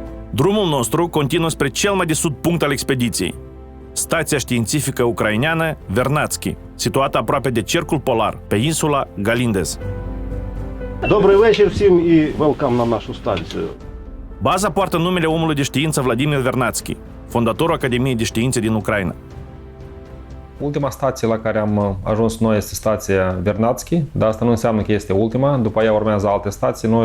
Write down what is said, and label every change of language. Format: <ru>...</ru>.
<ro>Drumul nostru continuă spre cel mai de sud punct al expediției. Stația științifică ucraineană Vernadsky, situată aproape de cercul polar, pe insula Galindez.</ro> <uk>Добрий вечір всім і welcome на нашу станцію.</uk> <ro>Baza poartă numele omului de știință Vladimir Vernadsky, fondatorul Academiei de Științe din Ucraina. Ultima stație la care am ajuns noi este stația Vernadsky, dar asta nu înseamnă că este ultima, după ea urmează alte stații.</ro>